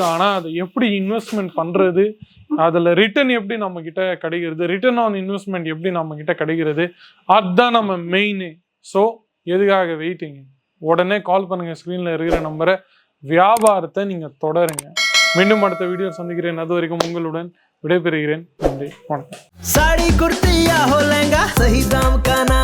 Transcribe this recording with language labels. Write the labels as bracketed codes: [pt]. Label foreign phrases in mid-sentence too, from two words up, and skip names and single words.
[ta] ஆனால் அதை எப்படி இன்வெஸ்ட்மெண்ட் பண்ணுறது, அதில் ரிட்டர்ன் எப்படி நம்மக்கிட்ட கிடைக்கிறது, [en] return on investment [ta] எப்படி நம்மக்கிட்ட கிடைக்கிறது, அதுதான் நம்ம மெயினே. ஸோ எதுக்காக வெயிட்டிங்? உடனே கால் பண்ணுங்கள், ஸ்க்ரீனில் இருக்கிற நம்பரை. வியாபாரத்தை நீங்கள் தொடருங்க. மீண்டும் அடுத்த வீடியோ சந்திக்கிறேன். அது வரைக்கும் உங்களுடன் விடைபெறுகிறேன். நன்றி, வணக்கம். [hi] साड़ी कुर्ती या हो लहंगा, सही दाम का